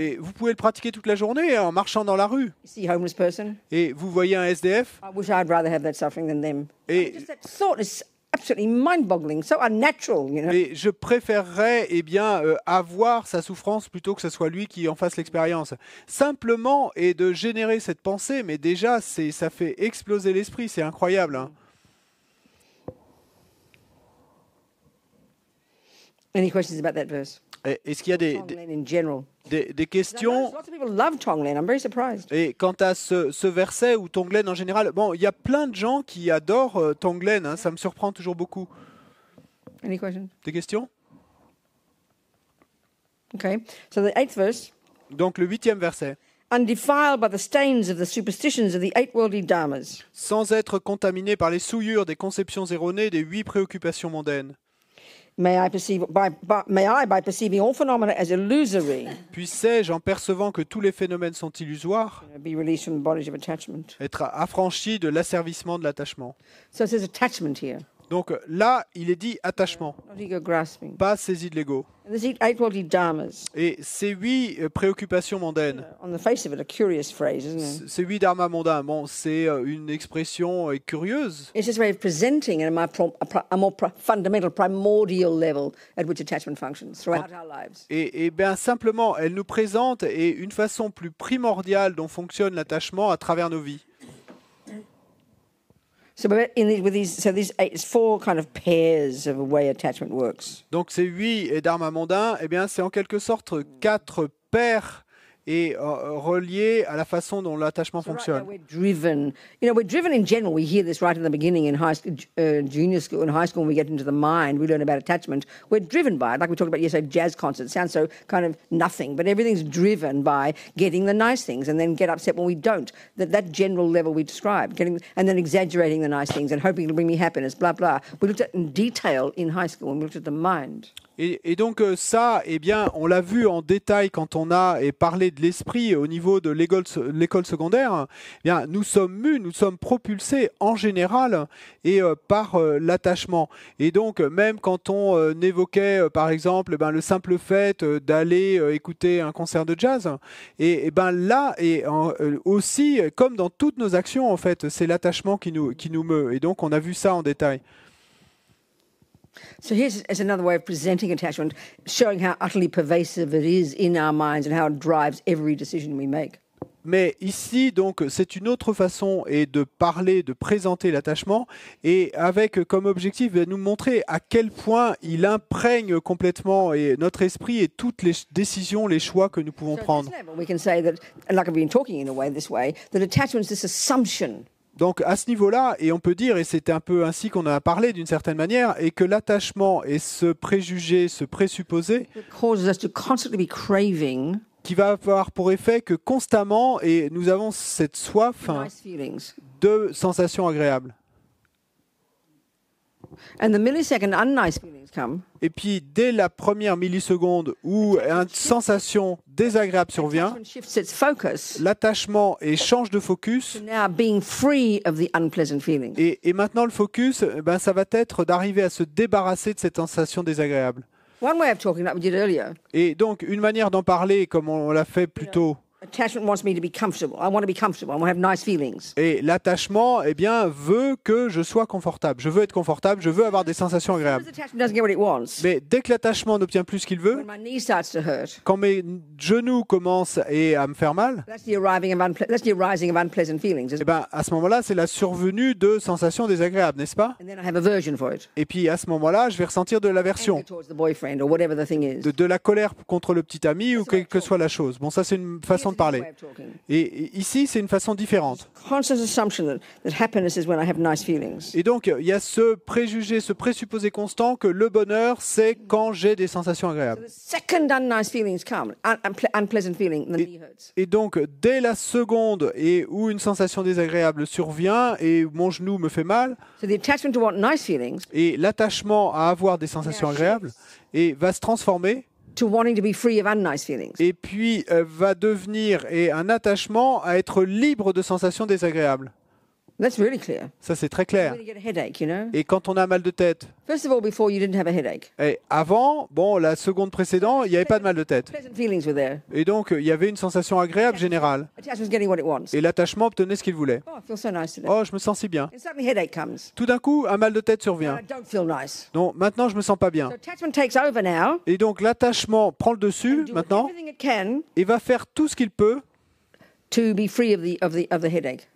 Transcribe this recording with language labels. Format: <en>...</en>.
<fr>Et vous pouvez le pratiquer toute la journée en marchant dans la rue.</fr> <en>you see a homeless person.</en> <fr>Et vous voyez un SDF.</fr> <en>I wish I'd rather have that suffering than them.</en> <fr>Et,</fr> <en>Just that thought is absolutely mind-boggling, so unnatural. You know.</en> <fr>et je préférerais avoir sa souffrance plutôt que ce soit lui qui en fasse l'expérience. Simplement, et de générer cette pensée, mais déjà, ça fait exploser l'esprit, c'est incroyable. Hein.</fr> <en>Any questions about that verse?</en> <fr>Est-ce qu'il y a</fr> <en>Tonglen in general.</en> <fr>des questions</fr> <en>Lots of people love Tonglen. I'm very surprised.</en> <fr>Et quant à ce verset ou Tonglen en général, bon, il y a plein de gens qui adorent Tonglen, hein, ça me surprend toujours beaucoup.</fr> <en>Any questions?</en> <fr>Des questions?</fr> <en>Okay. So the 8th verse.</en> <fr>Donc le 8e verset.</fr> <en>Undefiled by the stains of the superstitions of the 8 worldly dharmas.</en> <fr>Sans être contaminé par les souillures des conceptions erronées des 8 préoccupations mondaines.</fr> <en>May I, by perceiving all phenomena as illusory,</en> <fr>Puissais-je, en percevant que tous les phénomènes sont illusoires,</fr> <en>be released from the bondage of attachment.</en> <fr>être affranchi de l'asservissement de l'attachement.</fr> <en>So it says attachment here,</en> <fr>Donc là, il est dit attachement,</fr> <en>not ego grasping.</en> <fr>pas saisie de l'ego.</fr> <en>And these 8 worldly dharmas,</en> <fr>Et ces 8 préoccupations mondaines,</fr> <en>on the face of it, a curious phrase, isn't it?</en> <fr>ces 8 dharmas mondains, bon, c'est une expression curieuse.</fr> <en>It's just a way of presenting a more fundamental, primordial level at which attachment functions throughout our lives.</en> <fr>Et bien simplement, elle nous présente une façon plus primordiale dont fonctionne l'attachement à travers nos vies.</fr> <en>So these 4 kind of pairs of a way attachment works.</en> <fr>Donc ces 8 dharmas mondains, eh bien c'est en quelque sorte 4 paires et reliés à la façon dont l'attachement</fr> <en>So right</en> <fr>fonctionne.</fr> <en>now we're driven. You know, we're driven in general. We hear this right in the beginning in high school, junior school, and high school. When we get into the mind, we learn about attachment. We're driven by it, like we talked about yesterday. Jazz concert it sounds so kind of nothing, but everything's driven by getting the nice things, and then get upset when we don't. That general level we described, and then exaggerating the nice things and hoping it'll bring me happiness. Blah blah. We looked at in detail in high school when we looked at the mind.</en> <fr>Et donc ça, eh bien, on l'a vu en détail quand on a parlé de l'esprit au niveau de l'école secondaire. Eh bien, nous sommes mus, nous sommes propulsés en général et par l'attachement. Et donc, même quand on évoquait, par exemple, ben, le simple fait d'aller écouter un concert de jazz, et ben là, et aussi, comme dans toutes nos actions, en fait, c'est l'attachement qui nous meut. Et donc, on a vu ça en détail.</fr> <en>So here's another way of presenting attachment, showing how utterly pervasive it is in our minds and how it drives every decision we make.</en> <fr>Mais ici, donc, c'est une autre façon et de parler, de présenter l'attachement, et avec comme objectif de nous montrer à quel point il imprègne complètement notre esprit et toutes les décisions, les choix que nous pouvons prendre.</fr> <en>We can say that, like I've been talking in a way this way, that attachment is this assumption.</en> <fr>Donc à ce niveau-là, et on peut dire, et c'est un peu ainsi qu'on en a parlé d'une certaine manière, et que l'attachement est ce préjugé, ce présupposé,</fr> <en>Causes us to constantly be craving</en> <fr>qui va avoir pour effet que constamment, et nous avons cette soif</fr> <en>nice feelings.</en> <fr>de sensations agréables.</fr> <en>And the millisecond unnice feelings come,</en> <fr>Et puis dès la première milliseconde où une sensation désagréable survient,</fr> <en>attachment shifts its focus</en> <fr>l'attachement change de focus.</fr> <en>to now being free of the unpleasant feelings.</en> <fr>Et maintenant, le focus, ben, ça va être d'arriver à se débarrasser de cette sensation désagréable.</fr> <en>One way of talking, like we did earlier,</en> <fr>Et donc, une manière d'en parler, comme on l'a fait plus tôt,</fr> <en>attachment wants me to be comfortable. I want to be comfortable. I want to have nice feelings.</en> <fr>et l'attachement, eh bien, veut que je sois confortable. Je veux être confortable, je veux avoir des sensations</fr> <en>As</en> <fr>agréables.</fr> <en>soon as attachment doesn't get what it wants,</en> <fr>Mais dès que l'attachement n'obtient plus ce qu'il veut,</fr> <en>when my knee starts to hurt,</en> <fr>quand mes genoux commencent à me faire mal,</fr> <en>that's the arising of unpleasant feelings.</en> <fr>eh ben, à ce moment-là, c'est la survenue de sensations désagréables, n'est-ce pas?</fr> <en>And then I have aversion for it.</en> <fr>Et puis, à ce moment-là, je vais ressentir de l'aversion,</fr> <en>Anger towards the boyfriend or whatever the thing is.</en> <fr>de la colère contre le petit ami ou quelle que soit la chose. Bon, ça, c'est une façon de</fr> <en>Here's another way of talking.</en> <fr>Et ici, c'est une façon différente.</fr> <en>Constant assumption that happiness is when I have nice feelings.</en> <fr>Et donc, il y a ce préjugé, ce présupposé constant que le bonheur, c'est quand j'ai des sensations agréables.</fr> <en>The second unnice feelings come, unpleasant feeling, the knee hurts.</en> <fr>Et donc, dès la seconde où une sensation désagréable survient et mon genou me fait mal,</fr> <en>So the attachment to want nice feelings</en> <fr>et l'attachement à avoir des sensations agréables va se transformer</fr> <en>to wanting to be free of unnice feelings.</en> <fr>et puis va devenir un attachement à être libre de sensations désagréables.</fr> <en>That's really clear.</en> <fr>Ça, c'est très clair.</fr> <en>When you get a headache, you know.</en> <fr>Et quand on a mal de tête,</fr> <en>First of all, before you didn't have a headache.</en> <fr>et avant, bon, la seconde précédente, il n'y avait pas de mal de tête.</fr> <en>Pleasant feelings were there.</en> <fr>Et donc, il y avait une sensation agréable générale.</fr> <en>Attachment's getting what it wants.</en> <fr>Et l'attachement obtenait ce qu'il voulait.</fr> <en>Oh, I feel so nice today.</en> <fr>Oh, je me sens si bien.</fr> <en>And suddenly headache comes.</en> <fr>Tout d'un coup, un mal de tête</fr> <en>And</en> <fr>survient.</fr> <en>I don't feel nice.</en> <fr>Donc, maintenant, je me sens pas bien.</fr> <en>So attachment takes over now.</en> <fr>Et donc, l'attachement prend le dessus,</fr> <en>Do</en> <fr>maintenant,</fr> <en>everything it can</en> <fr>et va faire tout ce qu'il peut</fr> <en>to be free of the headache</en>